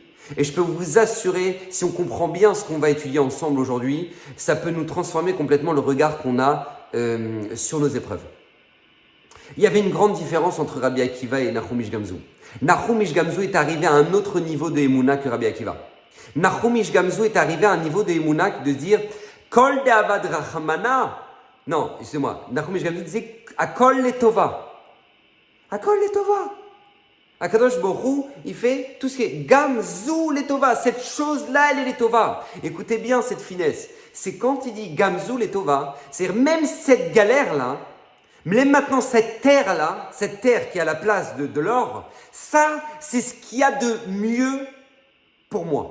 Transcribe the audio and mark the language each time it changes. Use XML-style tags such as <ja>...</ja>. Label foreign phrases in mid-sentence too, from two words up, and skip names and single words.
<fr>Et je peux vous assurer, si on comprend bien ce qu'on va étudier ensemble aujourd'hui, ça peut nous transformer complètement le regard qu'on a sur nos épreuves. Il y avait une grande différence entre Rabbi Akiva et Nahum Ish Gamzu. Nahum Ish Gamzu est arrivé à un autre niveau de Emouna que Rabbi Akiva. Nahum Ish Gamzu est arrivé à un niveau de Emouna de dire</fr> <arc>כל דעביד רחמנא.</arc> <fr>Non, excusez-moi. Nahum Ish Gamzu disait</fr> <he>הכל לטובה. הכל לטובה. הקדוש ברוך הוא,</he> <fr>il fait tout ce qui est</fr> <he>גם זו לטובה.</he> <fr>Cette chose-là, elle est Letova. Écoutez bien cette finesse. C'est quand il dit</fr> <he>גם זו לטובה,</he> <fr>c'est-à-dire même cette galère-là, même maintenant cette terre-là, cette terre qui est à la place de l'or, ça, c'est ce qu'il y a de mieux pour moi.</fr>